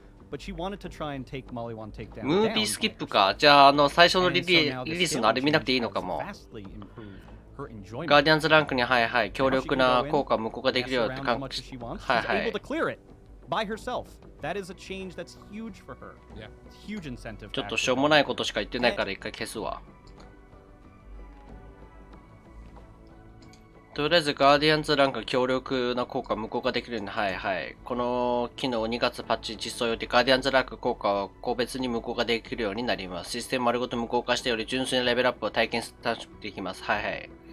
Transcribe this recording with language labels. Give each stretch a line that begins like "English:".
English: But she wanted to try and take Mollywan Takedown.
Japanese: ムービースキップか。じゃあ、最初のリリースのあれ見なくていいのかも。ガーディアンズランクに、はいはい、強力な効果を無効化できるよって感じ。はいはい。
English: By herself. That is a change that's huge for her. Yeah. Huge incentive.
Japanese: ちょっとしょうもないことしか言ってないから一回消すわ。とりあえずガーディアンズランク強力な効果を無効化できるように、はいはい。この機能2月パッチ実装予定、ガーディアンズランク効果を個別に無効化できるようになります。システム丸ごと無効化してより純粋なレベルアップを体験できます。はいはい。